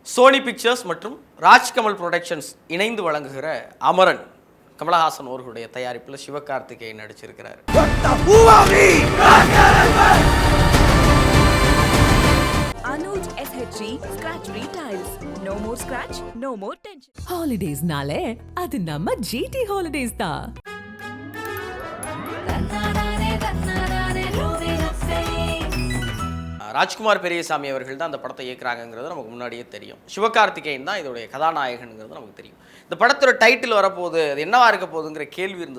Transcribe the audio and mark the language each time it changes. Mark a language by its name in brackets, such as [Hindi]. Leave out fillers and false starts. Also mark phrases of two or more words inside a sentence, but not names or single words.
[Tamil] சோனி பிக்சர்ஸ் மற்றும் ராஜ்கமல் புரொடக்ஷன்ஸ் இணைந்து வழங்குகிற அமரன் கமலஹாசன் அவர்களுடைய தயாரிப்பில் சிவகார்த்திகேயன் நடிச்சிருக்கிறார். [English] Anuj SHG Scratch Free Tiles. No more scratch, no more tension. [Tamil] Holidays னாலே, அது நம்ம GT Holidays da. ராஜ்குமார் பெரியசாமி அவர்கள் தான் அந்த படத்தை இயக்குறாங்கிறது நமக்கு முன்னாடியே தெரியும். சிவகார்த்திகேயன் தான் இதோடைய கதாநாயகனுங்கிறது நமக்கு தெரியும். இந்த படத்தோட டைட்டில் வரப்போகுது, அது என்னவா இருக்க போகுதுங்கிற கேள்வி இருந்தது.